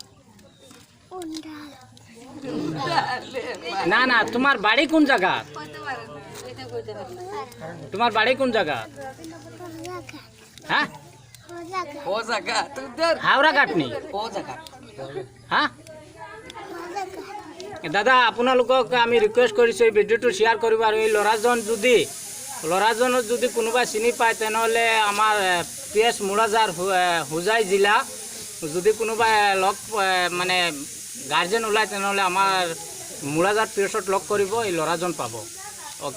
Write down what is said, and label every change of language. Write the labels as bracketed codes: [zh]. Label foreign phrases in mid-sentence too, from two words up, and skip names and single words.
[bn] না না, তোমার বাড়ি কোন জায়গা? তোমার বাড়ি কোন জায়গা? হ্যাঁ হাওড়া কাটনি? [as] হ্যাঁ দাদা, আপোনালোকক আমি ৰিকুৱেষ্ট কৰিছোঁ এই ভিডিঅ'টো শ্বেয়াৰ কৰিব। আৰু এই ল'ৰাজনৰ যদি কোনোবাই চিনি পায় তেনেহ'লে আমাৰ PS মুৰাজাৰ হোজাই জিলা, যদি কোনোবাই লগ মানে গাৰ্জেন ওলায় তেনেহ'লে আমাৰ মুৰাজাৰ PSত লগ কৰিব, এই ল'ৰাজন পাব।